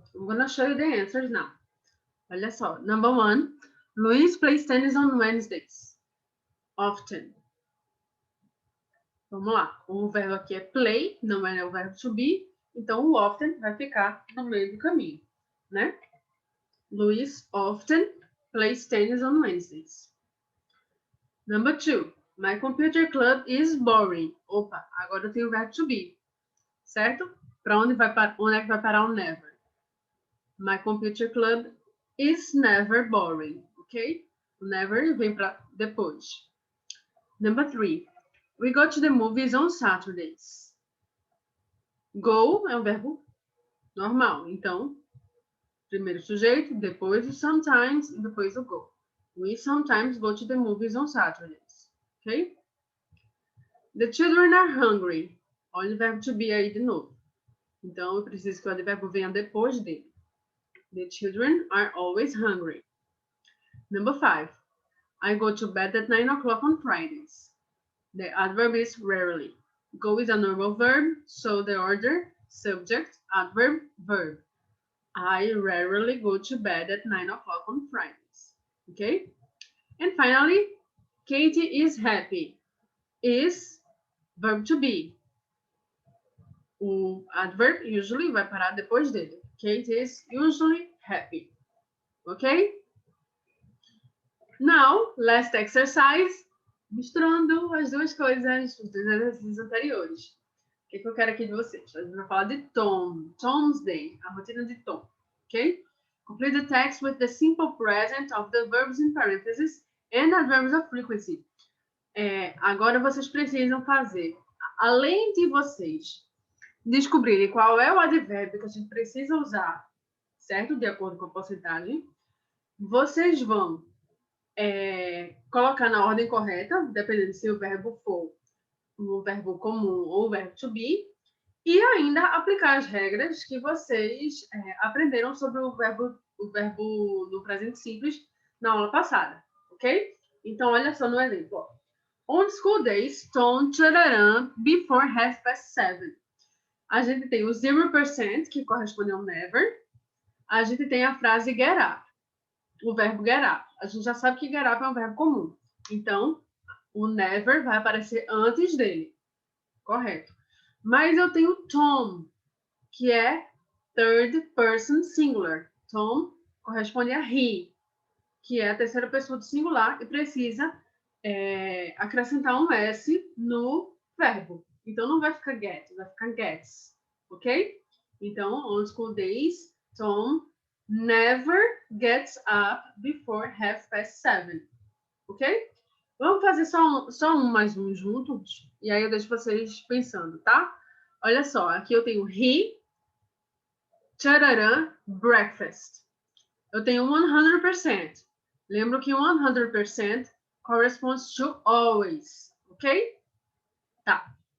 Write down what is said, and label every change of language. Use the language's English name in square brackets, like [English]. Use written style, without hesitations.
[English] I'm gonna show you the answers now. [Portuguese] Olha só. [English] Number 1. Luis plays tennis on Wednesdays. Often. [Portuguese] Vamos lá. O verbo aqui é play, não é o verbo to be. Então, o often vai ficar no meio do caminho, né? [English] Luis often plays tennis on Wednesdays. Number 2. My computer club is boring. [Portuguese] Opa, agora eu tenho o verbo to be. Certo? Para onde é que vai parar o never? [English] My computer club is never boring. Ok? [Portuguese] O never vem para depois. [English] Number 3. We go to the movies on Saturdays. [Portuguese] Go é um verbo normal. Então, primeiro o sujeito, depois o sometimes e depois o go. [English] We sometimes go to the movies on Saturdays. Ok? The children are hungry. [Portuguese] Olha o verbo to be aí de novo. Então, eu preciso que o advérbio venha depois dele. [English] The children are always hungry. Number 5. I go to bed at 9 o'clock on Fridays. The adverb is rarely. Go is a normal verb, so the order, subject, adverb, verb. I rarely go to bed at 9 o'clock on Fridays. Okay? And finally, Katie is happy. Is verb to be. [Portuguese] O adverb usually vai parar depois dele. [English] Kate is usually happy. Okay? [Portuguese] Now, last exercise. Misturando as duas coisas, os dois exercícios anteriores. O que eu quero aqui de vocês? A gente vai falar de Tom. Tom's Day. A rotina de Tom. Ok? [English] Complete the text with the simple present of the verbs in parentheses and adverbs of frequency. [Portuguese] Agora vocês precisam fazer, além de vocês descobrirem qual é o advérbio que a gente precisa usar, certo? De acordo com a porcentagem, vocês vão colocar na ordem correta, dependendo se o verbo for um verbo comum ou um verbo to be, e ainda aplicar as regras que vocês aprenderam sobre o verbo no presente simples na aula passada, ok? Então, olha só no exemplo. Ó. [English] On school days, Tom tchararam before 7:30. [Portuguese] A gente tem o 0%, que corresponde ao never. A gente tem a frase get up, o verbo get up. A gente já sabe que get up é um verbo comum. Então, o never vai aparecer antes dele. Correto. Mas eu tenho Tom, que é third person singular. Tom corresponde a he, que é a terceira pessoa do singular e precisa acrescentar um S no verbo. Então, não vai ficar get, vai ficar gets. Ok? [English] Então, on school days, Tom never gets up before 7:30. Ok? [Portuguese] Vamos fazer só um mais um juntos? E aí eu deixo vocês pensando, tá? Olha só, aqui eu tenho he, tchararã, breakfast. Eu tenho 100%. Lembro que 100% [English] corresponds to always, [Portuguese] ok? Tá.